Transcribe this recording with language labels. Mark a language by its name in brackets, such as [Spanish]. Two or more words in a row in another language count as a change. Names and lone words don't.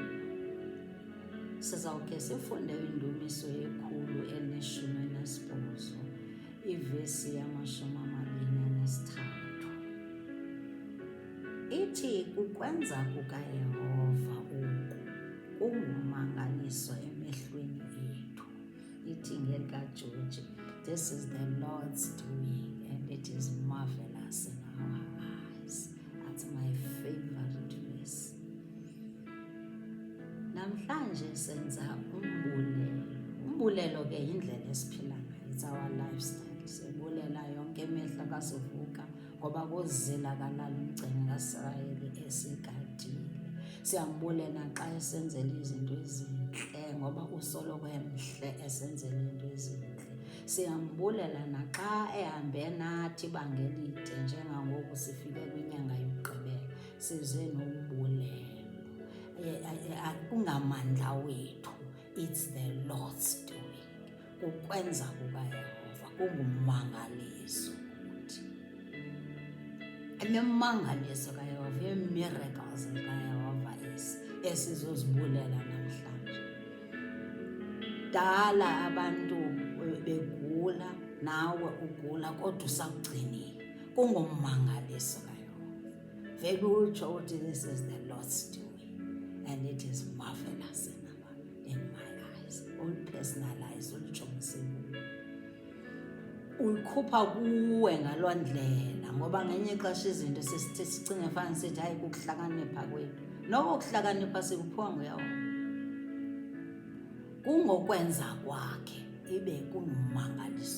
[Xhosa] Sizawukhe sifunde indumiso yekhulu elineshumi enesibhozo, ivesi yama-23. Ithi ukwenza kukaYehova kungumangaliso emehlweni ethu. Ithi ngelikaJoji, [English] this is the Lord's doing and it is marvelous in our eyes. That's my favorite verse. [Xhosa] Namhlanje senza umbulelo. Umbulelo ke indlela esiphila ngayo. [English] It's our lifestyle. [Xhosa] Sibulela yonke imihla kasivuka ngoba kozila kalala umgcini kaSirayeli esigadile. Siyambulela xa esenzela izinto ezinhle ngoba usoloko emhle esenzela izinto ezinhle. Siyambulela naxa ehambe nathi ibanga elide njengangoku sifike kwinyanga yokugqibela. Size nombulelo. Kungamandla wethu, [English] it's the Lord's doing. [Xhosa] Ukwenza kukaYehova kungumangaliso kuthi. Imimangaliso kaYehova, i-miracles kaYehova esizozibulela namhlanje. Dala abantu begula, nawe ugula kodwa usakugcinile. Kungumangaliso kaYehova. Vele utsho uthi [English] this is the Lord's doing and it is marvelous in my eyes. [Xhosa] Ulipersonalize, ulijongise kuwe. Uyikhupha kuwe ngaloo ndlela ngoba ngenye ixesha izinto sesithe sicinge fana sithi hayi kukuhlakanipha kwethu. Noko ukuhlakanipha sikuphiwa nguYehova. Kungokwenza kwakhe ibe kungumangaliso.